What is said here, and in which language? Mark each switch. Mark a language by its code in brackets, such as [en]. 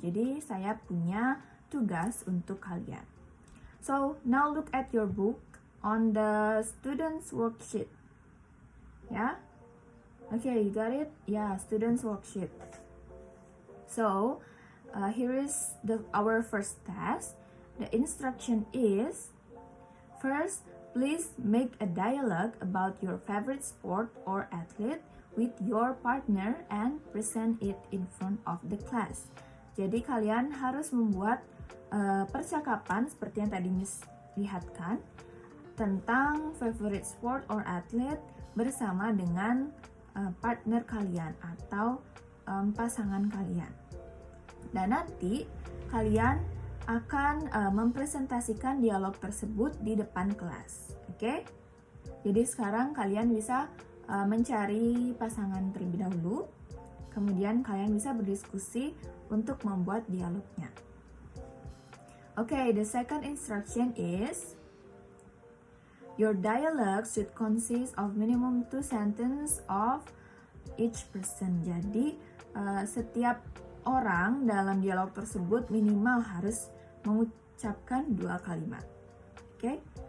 [id] Jadi, saya punya tugas untuk kalian. [en] So, now look at your book on the student's worksheet. Yeah? Okay, you got it? Yeah, student's worksheet. So, here is our first task. The instruction is, first, please make a dialogue about your favorite sport or athlete with your partner and present it in front of the class. [id] Jadi kalian harus membuat percakapan seperti yang tadi Miss lihatkan tentang [en] favorite sport or athlete [id] bersama dengan partner kalian atau pasangan kalian. Dan nanti kalian akan mempresentasikan dialog tersebut di depan kelas. Oke? Jadi sekarang kalian bisa mencari pasangan terlebih dahulu. Kemudian kalian bisa berdiskusi untuk membuat dialognya. [en] Okay, the second instruction is your dialogue should consist of minimum 2 sentences of each person. [id] Jadi setiap orang dalam dialog tersebut minimal harus mengucapkan 2 kalimat. Okay?